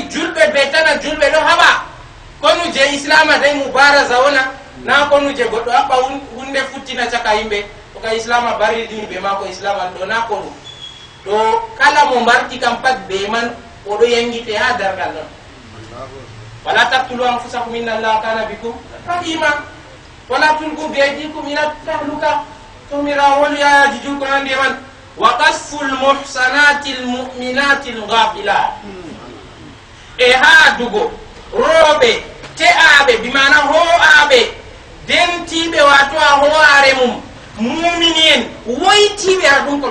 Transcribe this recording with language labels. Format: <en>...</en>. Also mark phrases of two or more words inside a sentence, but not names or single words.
<ff>julɓe be tana julɓe ɗo haɓa konu je islama day mubaraza wona na konu je goɗɗo haɓɓa hunde futtina caka yimɓe ko ka islama barridini ɓe ma ko islama ɗo na konu to kala mo mbarti kam pat be man oɗo yangite ha dargal non</ff> <ar>ولا تقتلوا أنفسكم إن الله كان بكم رحيما ولا تلقوا بأيديكم إلى التهلكة</ar> <ff>tomirawo yayaji julko nande man</ff> <ar>وقذف المحصنات المؤمنات الغافلات</ar> <ff>e ha dugo rooɓe te'aɓe bimana ho'aɓe dentiɓe wato a ho'are mum mumini en woytiɓe ha ɗum ko</ff>